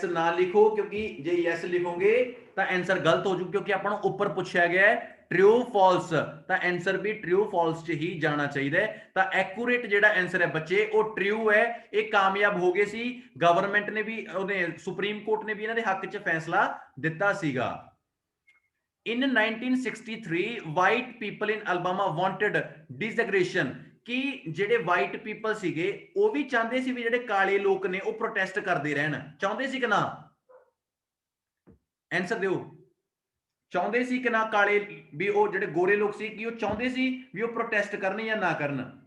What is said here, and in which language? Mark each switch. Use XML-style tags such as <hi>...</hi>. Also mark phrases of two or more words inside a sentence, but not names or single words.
<pa>ਨਾ ਲਿਖੋ, ਕਿਉਂਕਿ ਜੇ ਯੈਸ ਲਿਖੋਗੇ ਤਾਂ ਆਨਸਰ ਗਲਤ ਹੋ ਜੂ, ਕਿਉਂਕਿ ਆਪਾਂ ਨੂੰ ਉੱਪਰ ਪੁੱਛਿਆ ਗਿਆ ਹੈ</pa> <en>true false,</en> <pa>ਤਾਂ ਆਨਸਰ ਵੀ</pa> <en>true false</en> <pa>ਚ ਹੀ ਜਾਣਾ ਚਾਹੀਦਾ ਹੈ। ਤਾਂ ਐਕੂਰੇਟ ਜਿਹੜਾ ਆਨਸਰ ਹੈ ਬੱਚੇ ਉਹ ट्रू ਹੈ। ਇਹ ਕਾਮਯਾਬ ਹੋ ਗਏ ਸੀ, ਗਵਰਨਮੈਂਟ ਨੇ ਵੀ, ਉਹਨੇ ਸੁਪਰੀਮ ਕੋਰਟ ਨੇ ਵੀ ਇਹਨਾਂ ਦੇ ਹੱਕ ਚ ਫੈਸਲਾ ਦਿੱਤਾ ਸੀਗਾ।</pa> <en>In 1963 white people in Alabama wanted desegregation,</en> <pa>ਕਿ ਜਿਹੜੇ</pa> <en>white people</en> <pa>ਸੀਗੇ ਉਹ ਵੀ ਚਾਹੁੰਦੇ ਸੀ ਵੀ ਜਿਹੜੇ ਕਾਲੇ ਲੋਕ ਨੇ ਉਹ ਪ੍ਰੋਟੈਸਟ ਕਰਦੇ ਰਹਿਣ, ਚਾਹੁੰਦੇ ਸੀ ਕਿ ਨਾ? ਆਨਸਰ ਦਿਓ, ਚਾਹੁੰਦੇ ਸੀ ਕਿ ਨਾ ਕਾਲੇ ਵੀ ਉਹ ਜਿਹੜੇ ਗੋਰੇ ਲੋਕ ਸੀ ਕਿ ਉਹ ਚਾਹੁੰਦੇ ਸੀ ਵੀ ਉਹ ਪ੍ਰੋਟੈਸਟ ਕਰਨ ਜਾਂ ਨਾ ਕਰਨ?</pa>